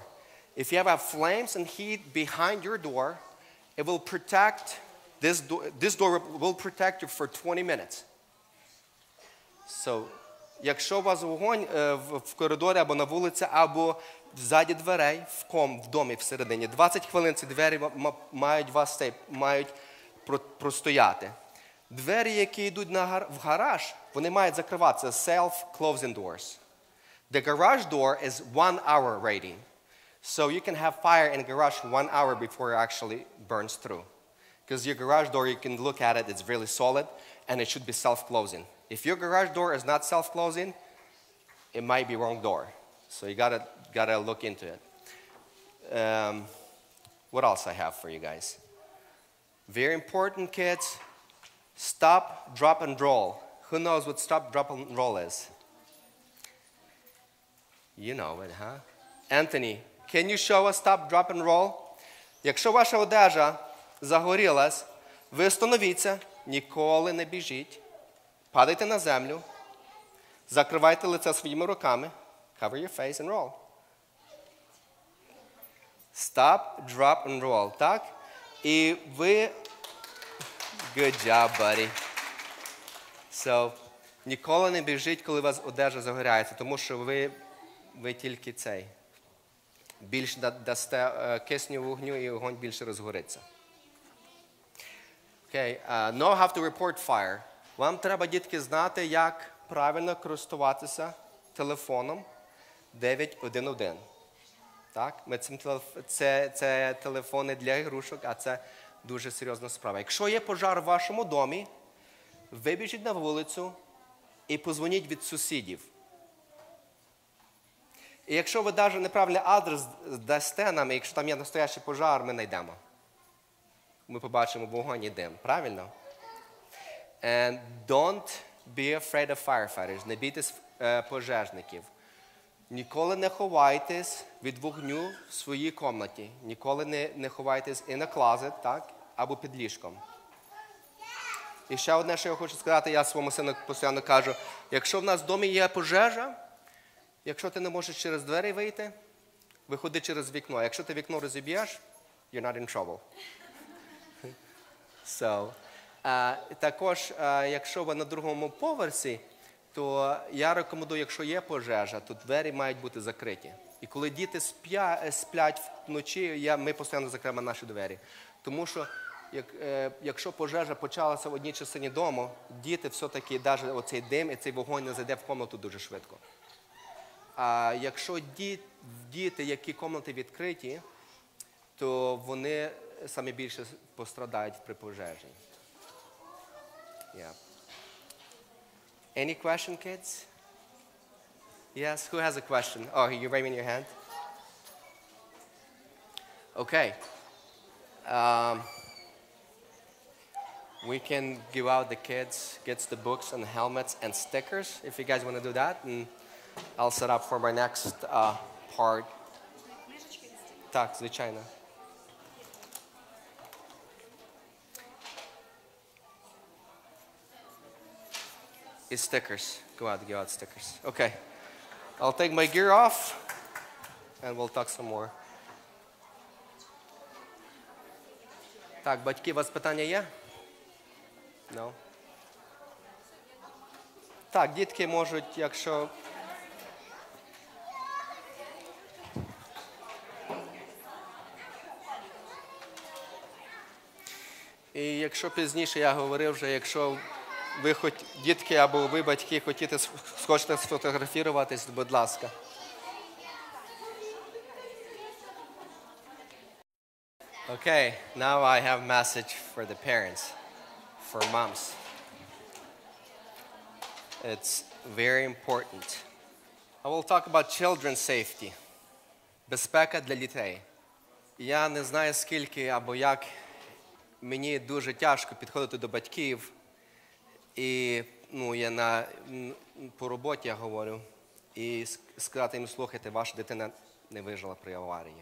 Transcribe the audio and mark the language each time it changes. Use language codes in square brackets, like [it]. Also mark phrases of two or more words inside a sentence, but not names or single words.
[en] If you have flames and heat behind your door, it will protect, this door will protect you for 20 minutes. So, [uk] якщо у вас вогонь в коридорі або на вулиці, або ззаді дверей, в домі всередині, 20 хвилин ці двері мають простояти. Двері, які йдуть в гараж, вони мають закриватися, [en] self-closing doors. The garage door is 1 hour rating. So you can have fire in the garage 1 hour before it actually burns through. Because your garage door, you can look at it, it's really solid, and it should be self-closing. If your garage door is not self-closing, it might be wrong door. So you gotta look into it. What else I have for you guys? Very important, kids. Stop, drop, and roll. Who knows what stop, drop, and roll is? You know it, huh? Anthony, can you show us stop, drop and roll? [uk] Якщо ваша одежа загорілась, ви остановіться, ніколи не біжіть, падайте на землю, закривайте лице своїми руками, [en] cover your face and roll. Stop, drop and roll, [uk] так? І ви... [en] Good job, buddy. So, [uk] ніколи не біжіть, коли у вас одежа загоряється, тому що ви тільки цей. Більше дасте кисню вогню і вогонь більше розгориться. [en] Okay. Know how to report fire. [uk] Вам треба, дітки, знати, як правильно користуватися телефоном 911. Так? Це телефони для ігрушок, а це дуже серйозна справа. Якщо є пожар в вашому домі, вибіжіть на вулицю і позвоніть від сусідів. І якщо ви навіть неправильний адрес дасте нам, якщо там є настоящий пожар, ми знайдемо. Ми побачимо вогонь і дим. Правильно? [en] And don't be afraid of firefighters. [uk] Не бійтесь пожежників. Ніколи не ховайтесь від вогню в своїй кімнаті. Ніколи не ховайтесь [en] in a closet, [uk] так? Або під ліжком. І ще одне, що я хочу сказати, я своєму сину постійно кажу, якщо в нас в домі є пожежа, якщо ти не можеш через двері вийти, виходи через вікно. Якщо ти вікно розіб'єш, [en] you're not in trouble. So, [uk] також, якщо ви на другому поверсі, то я рекомендую, якщо є пожежа, то двері мають бути закриті. І коли діти сплять вночі, ми постійно закриємо наші двері. Тому що, якщо пожежа почалася в одній частині дому, діти все-таки, навіть оцей дим і цей вогонь не зайде в кімнату дуже швидко. А якщо діти, які кімнати відкриті, то вони самі більше пострадають при пожежі. [en] Yeah. Any question, kids? Yes, who has a question? Oh, you're waving your hand? Okay. We can give out the kids the books and helmets and stickers if you guys want to do that. And I'll set up for my next part. [uk] Так, звичайно. [en] Is stickers. Go out, give out stickers. Okay. I'll take my gear off and we'll talk some more. [uk] Так, батьки, у вас питання є? No? Так, дітки можуть, якщо... І якщо пізніше я говорив вже, якщо ви хоч дітки або ви батьки хочете сфотографуватись, будь ласка. [en] Okay, now I have a message for the parents, for moms. It's very important. I will talk about children's safety. [uk] Безпека для дітей. Я не знаю, скільки або як мені дуже тяжко підходити до батьків. І я по роботі я говорю. І сказати їм, слухайте, ваша дитина не вижила при аварії.